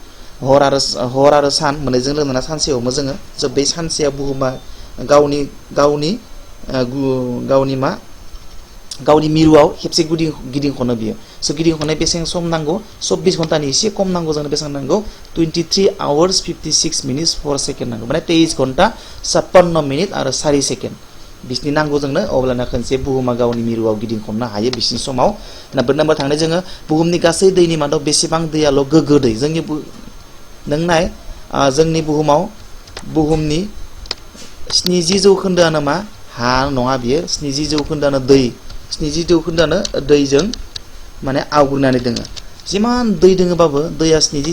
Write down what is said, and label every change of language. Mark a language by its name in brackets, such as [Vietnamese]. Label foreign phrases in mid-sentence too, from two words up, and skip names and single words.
[Bodo] हर आरो सान मोननैजों लोगोना सानसेयावनो जोङो स' बे सानसेयाव बुहुमा गावनि मिरुआव खेबसे गिदिं खनो बियो स' गिदिं खननाय बेसेबां सम नांगौ 24 घन्टानि एसे खम नांगौ जोंनो बेसेबां नांगौ [English] 23 hours 56 minutes 4 seconds [Bodo] नांगौ माने 23 घन्टा 56 मिनिट आरो 4 सेकेन्ड बिसनि नांगौ जोंनो अब्लाना खनसे बुहुमा गावनि मिरुआव गिदिं खननो हायो बिसनि समाव नाम्बार थांनाय जोङो बुहुमनि गासै दैनि मादाव बेसेबां दैयाल' गोग्गो दै जोंनि बुहुमनि 70 जौखोन्दोआनो मा हा नङा बियो 70 जौखोन्दोआनो दै 70 जौखोन्दोआनो दैजों माने आवग्रिनानै दोङो जिमान दै दोङोबाबो दैया 70